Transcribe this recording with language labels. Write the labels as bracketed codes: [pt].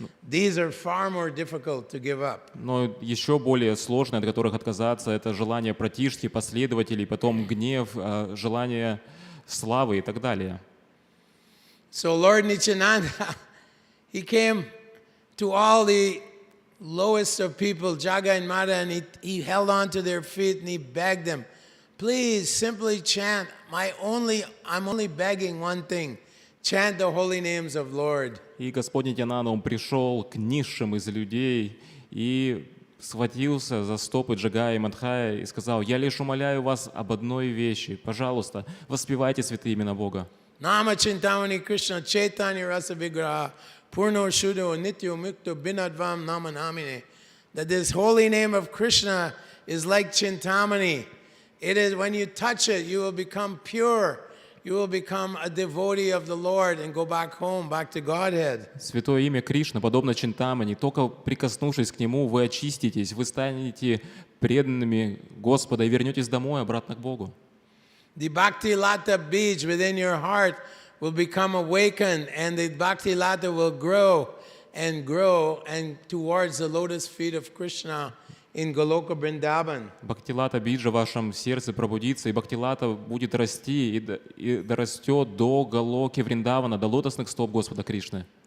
[en] These are far more difficult to give up. [ru] Но еще более сложное, от которых отказаться, это желание пратишти, последователей, потом гнев, желание славы и так далее. [en] So Lord Nityananda, he came to all the lowest of people, Jaga and Mata, and he held on to their feet and he begged them, please simply chant, I'm only begging one thing, chant the holy names of Lord. [ru] И Господь Нитьянанда, он пришел к низшим из людей и схватился за стопы Джагая и Мадхая и сказал: «Я лишь умоляю вас об одной вещи. Пожалуйста, воспевайте святые имена Бога». [sa] Nama Chintamani Krishna Chaitanya Rasa Vigraha Purno Shuddho Nityo Mukto Binadvam Nama Namine. [en] That this holy name of Krishna is like Chintamani. It is when you touch it, you will become pure. You will become a devotee of the Lord and go back home, back to Godhead. [ru] Святое имя Кришна подобно Чинтамани. Только прикоснувшись к нему, вы очиститесь, вы станете преданными Господа и вернетесь домой, обратно к Богу. [en] The Bhakti Lata beach within your heart will become awakened, and the Bhakti Lata will grow and towards the lotus feet of Krishna in Goloka Vrindavan. [ru] Бхактилата биджа в вашем сердце пробудится, и Бхактилата будет расти и дорастет до Галоки Вриндавана, до лотосных стоп Господа Кришны.